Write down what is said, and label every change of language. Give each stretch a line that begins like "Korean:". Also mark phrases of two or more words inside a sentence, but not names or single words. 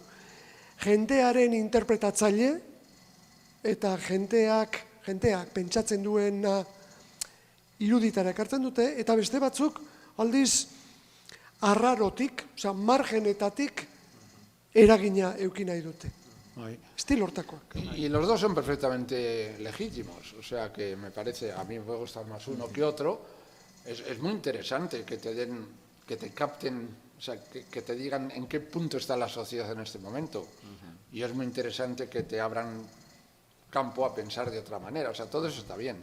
Basque: Jendearen interpretatzaile eta jenteak pentsatzen duena iruditara ekartzen dute, eta beste batzuk aldiz arrarotik, margenetatik eragina eduki nahi dute. Bai. Estilo hortakoak.
Spanish: Y los dos son perfectamente legítimos, o sea que me parece, a mí me puede gustar más uno que otro, es muy interesante que te den, que te capten, o sea, que te digan en qué punto está la sociedad en este momento. Y es muy interesante que te abran campo a pensar de otra manera, o sea, todo eso está bien.